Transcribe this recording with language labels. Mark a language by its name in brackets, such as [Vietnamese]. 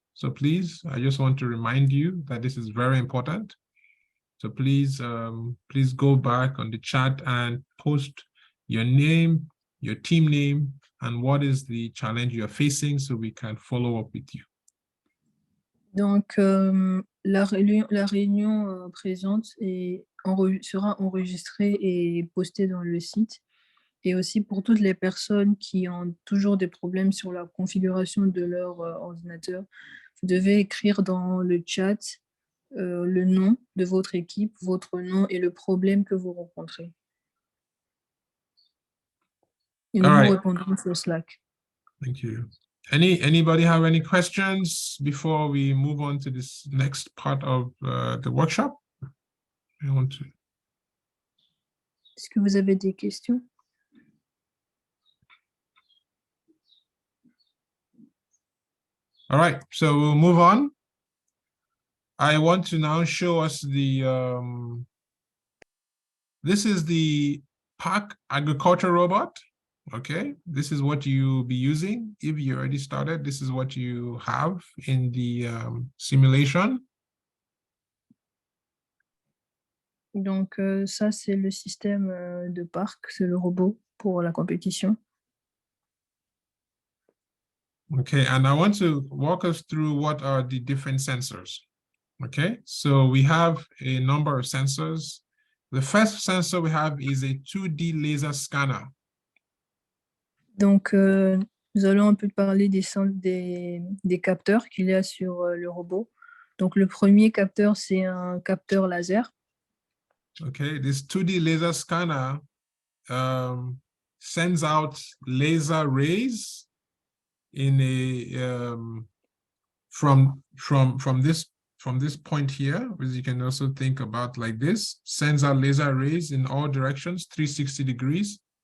[English] So please, I just want to remind you that this is very important. So please, please go back on the chat and post your name, your team name, and what is the challenge you're facing so we can follow up with you. [French] Donc, la réunion présente sera enregistrée et postée dans le site. Et aussi pour toutes les personnes qui ont toujours des problèmes sur la configuration de leur ordinateur, vous devez écrire dans le chat le nom de votre équipe, votre nom et le problème que vous rencontrez. Et nous vous répondrons sur Slack. [English] Thank you. Anybody have any questions before we move on to this next part of the workshop? [French] Est-ce que vous avez des questions? [English] All right, so we'll move on. I want to now show us the, this is the PARC agriculture robot. Okay, this is what you'll be using. If you already started, this is what you have in the simulation. [French] Donc, ça, c'est le système de PARC, c'est le robot pour la compétition. [English] Okay, and I want to walk us through what are the different sensors. Okay, so we have a number of sensors. The first sensor we have is a 2D laser scanner. [French] Donc, nous allons un peu parler des capteurs qu'il y a sur le robot. Donc, le premier capteur, c'est un capteur laser. [English] Okay, this 2D laser scanner sends out laser rays in a from this point here, as you can also think about like this, sends out laser rays in all directions, 360 degrees.